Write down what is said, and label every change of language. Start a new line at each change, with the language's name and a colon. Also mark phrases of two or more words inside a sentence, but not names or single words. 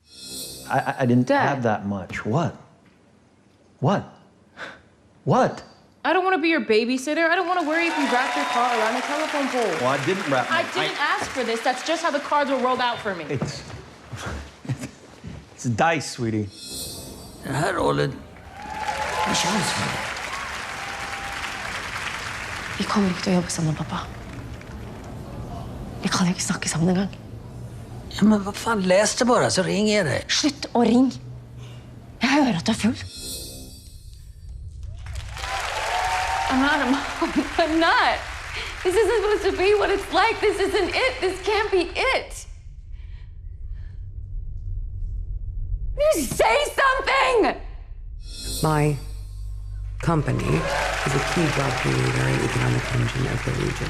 English: I didn't have that much. What? What? What? I don't want to be your babysitter. I don't want to worry if you wrapped your car around a telephone pole. Well, I didn't wrap my... I didn't ask for this. That's just how the cards were rolled out for me. It's dice, sweetie.
Swedish: Den här rollen är chans för mig.
Norwegian: Vi kommer ikke til å jobbe sammen, pappa. Vi kan ikke snakke sammen engang.
Swedish: Ja, men vad fan, läs det bara så ringer jag dig.
Norwegian: Slutt å ringe. Jeg hører at du er full.
English: I'm not a mom. I'm not. This isn't supposed to be what it's like. This isn't it. This can't be it. You say something! My company is a key job creator and economic engine of the region.